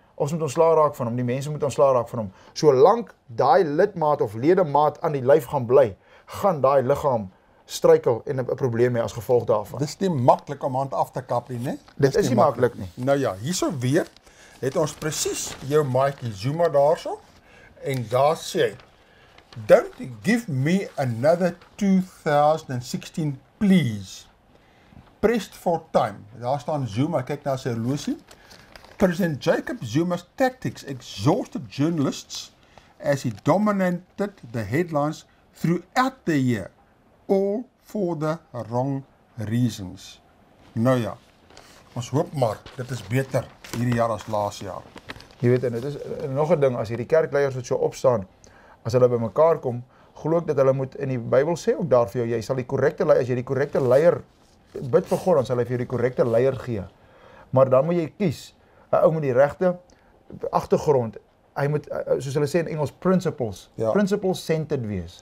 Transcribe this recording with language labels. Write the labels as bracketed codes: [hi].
[af] Ons moet ontslae raak van hom, die mense moet ontslae raak van hom. Solank daai lidmaat of ledemaat aan die lyf gaan bly, gaan daai liggaam struikel en 'n probleem hê as gevolg daarvan. Dis nie maklik om hand af te kap nie, né? Dit is nie maklik nie. Nou ja, hierso weer het ons presies jou maatjie Zuma daarso en daar sê hy, [en] don't give me another 2016 please. Pressed for time. [af] Daar staan Zuma, kyk na sy horlosie. [en] President Jacob Zuma's tactics exhausted journalists as he dominated the headlines throughout the year, all for the wrong reasons. [af] Nou ja, ons hoop maar, dit is beter hierdie jaar as laas jaar. Jy weet, en dit is nog 'n ding, as hierdie kerkleiers wat so opstaan, as hulle bymekaar kom, glo ek dat hulle moet, in die Bybel sê ook daar vir jou, jy sal die korrekte leier, as jy die korrekte leier, bid vir God, dan sal hy vir jou die korrekte leier gee. Maar dan moet jy kies, 'n ou met die regte agtergrond, hy moet, soos hulle sê in Engels, [en] principles centered [af] wees.